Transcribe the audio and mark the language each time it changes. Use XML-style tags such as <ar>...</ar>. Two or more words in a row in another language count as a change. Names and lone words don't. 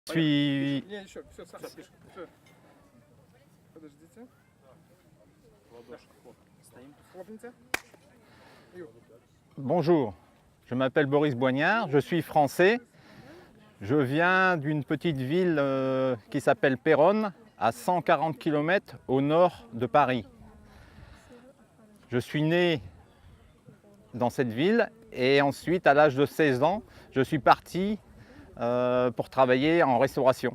<fr>Je suis...</fr> <ru>Не, еще, все, сам пиши. Все. Подождите. Хлопните.</ru> <fr>Bonjour, je m'appelle Boris Boignard, je suis français. Je viens d'une petite ville qui s'appelle Péronne, à 140 km au nord de Paris. Je suis né dans cette ville et ensuite, à l'âge de 16 ans, je suis parti pour travailler en restauration.</fr>